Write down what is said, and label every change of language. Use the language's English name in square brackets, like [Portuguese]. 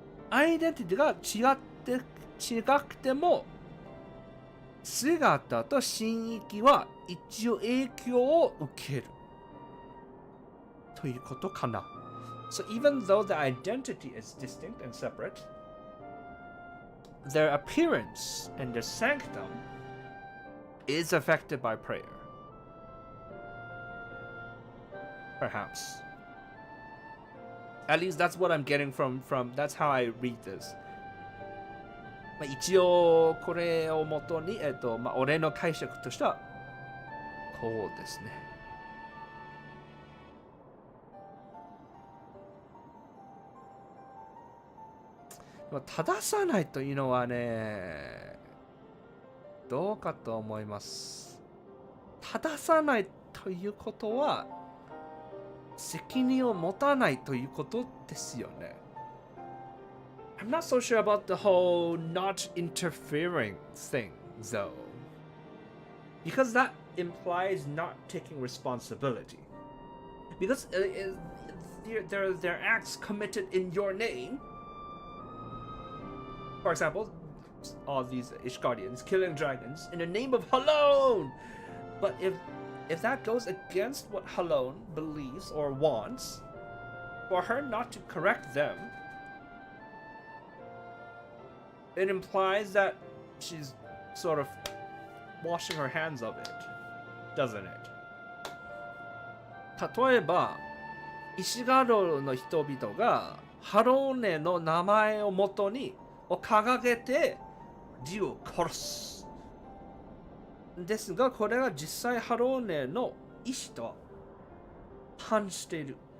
[Japanese] アイデンティティが違くても、姿と神域は一応影響を受けるということかな。 [English] So even though the identity is distinct and separate, their appearance and their sanctum is affected by prayer. Perhaps. At least that's what I'm getting from that's how I read this. [Japanese] 一応これをもとに、俺の解釈としてはこうですね。正さないというのはね、どうかと思います。正さないということは、責任を持たないということですよね。 [English] I'm not so sure about the whole not interfering thing, though. Because that implies not taking responsibility. Because they're acts committed in your name. For example, all these Ish Guardians killing dragons in the name of Halone. But if that goes against what Halone believes or wants, for her not to correct them, it implies that she's sort of washing her hands of it, doesn't it? [Japanese] 例えば、石ガロの人々がハローネの名前をもとに掲げてジを殺す。ですが、これが実際ハローネの意思と反している。